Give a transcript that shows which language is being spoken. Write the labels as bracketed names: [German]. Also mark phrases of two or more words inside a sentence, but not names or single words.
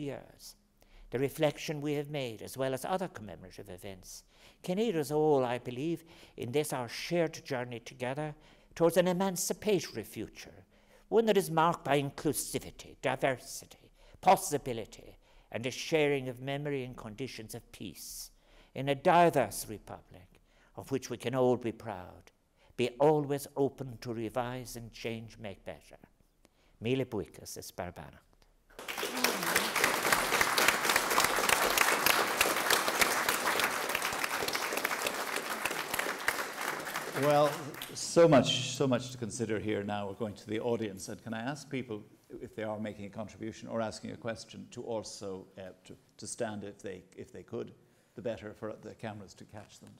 [English] years, the reflection we have made, as well as other commemorative events, can aid us all, I believe, in this our shared journey together towards an emancipatory future, one that is marked by inclusivity, diversity, possibility, and a sharing of memory and conditions of peace in a diverse republic of which we can all be proud, be always open to revise and change, make better. [Irish] Míle buíochas is Barbana. [English] Well, so much to consider here now. We're going to the audience, and can I ask people, if they are making a contribution or asking a question, to also to stand if they could, the better for the cameras to catch them.